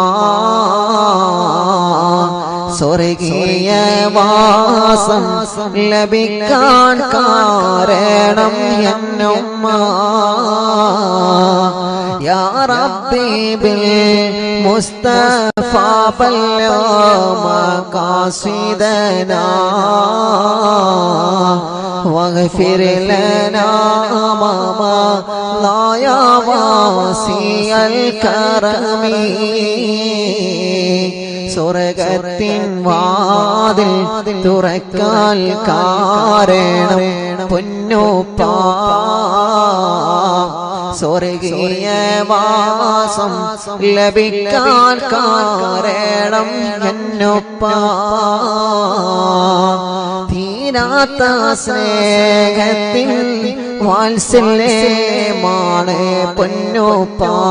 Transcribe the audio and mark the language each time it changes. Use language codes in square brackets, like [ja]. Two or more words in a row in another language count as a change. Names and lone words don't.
[ml] സ്വർഗീയവാസം ലഭിക്കാൻ കാരണം എന്നുമ്മ [ar] يا ربي بالمصطفى بلغ مقاصدنا واغفر لنا ما لا يا واسع الكرم [ml] സ്വർഗത്തിൻ വാതിൽ തുറക്കാൻ കാരണം പൊന്നുപ്പ സ്വർഗീയവാസം ലഭിക്കാൻ കാരണം എന്നുപ്പ തീരാത്ത സ്നേഹത്തിൽ വാത്സല്യമാണ് പൊന്നുപ്പ